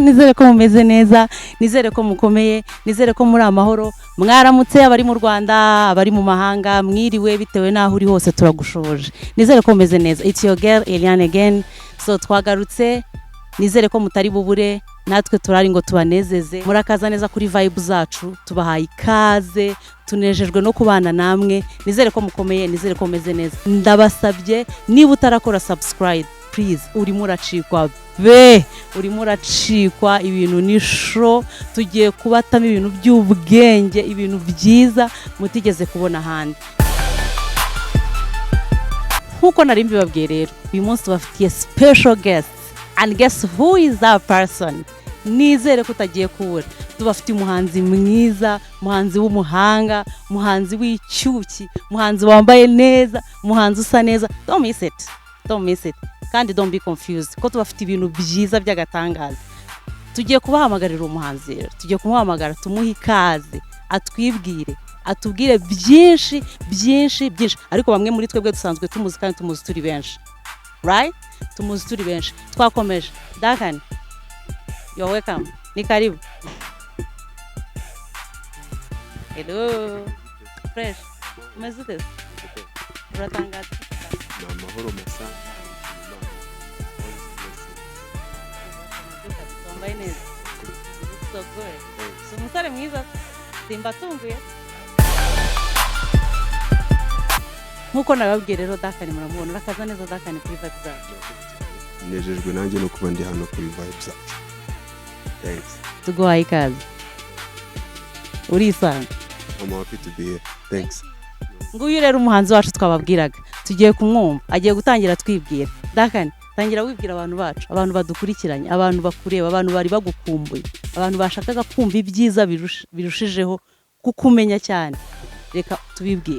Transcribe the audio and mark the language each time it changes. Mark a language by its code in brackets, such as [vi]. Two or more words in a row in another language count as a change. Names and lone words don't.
[rw] Nizere ko mumeze neza, nizere ko mukomeye, nizere ko muri amahoro, mwaramutse abari mu Rwanda, abari mu mahanga, mwiriwe bitewe naho uri hose turagushoje. Nizere ko mumeze neza. [en] It's your girl Eliane again. [rw] So twagarutse, nizere ko mutari bubure, natwe turari ngo tubanezeze. Murakaza neza kuri vibe zacu, tubahaye ikaze, tunejejwe no kubana namwe. Nizere ko mukomeye, nizere ko meze neza. Ndabasabye niba utarakora [en] subscribe, please, [rw] urimo uracikwa urimo uracikwa, ibintu ni show, tugiye kubatamo ibintu by'ubwenge, ibintu byiza mutigeze kubona handi. Nkuko nari mbibabwiye rero, uyu munsi tubafitiye [en] special guest, and guess who is that person? [rw] Nizere ko utagiye kubura. Tubafite umuhanzi mwiza, umuhanzi w'umuhanga, umuhanzi w'icyuki, umuhanzi wambaye neza, umuhanzi usa neza. [en] Don't miss it. Kandi don't be confused, [rw] ko tubafite ibintu byiza by'agatangaza. Tugiye kubahamagarira umuhanzi rero, tugiye kumuhamagara, tumuhe ikaze, atwibwire, atubwire byinshi, ariko bamwe muri twebwe dusanzwe tumuzi kandi tumuzi turi benshi, right? Tumuzi turi benshi. Twakomeje. [en] Duncan, you're welcome. [sw] Ni karibu. [en] Hello. Fresh. [rw] Umezute? Uratangaza. Amahoro masa. Tombaye neza. [en] So good. So [rw] umusore mwiza. Simba tunguye. Nkuko nababwiye rero Duncan muramubona, urakaza neza Duncan kuri vibe zacu. Nejejwe nanjye no kuba ndi hano kuri vibe zacu. [en] Thanks. [rw] Tuguhaye ikaze. Urisanga. [en] I'm happy to be here. Thanks. [rw] Nguyu rero umuhanzi wacu twababwiraga, tugiye kumwumva, agiye gutangira twibwira. Duncan, tangira wibwira abantu bacu, abantu badukurikiranye, abantu bakureba, abantu bari bagukumbuye, abantu bashakaga kumva ibyiza birushijeho kukumenya cyane. Reka tubibwire.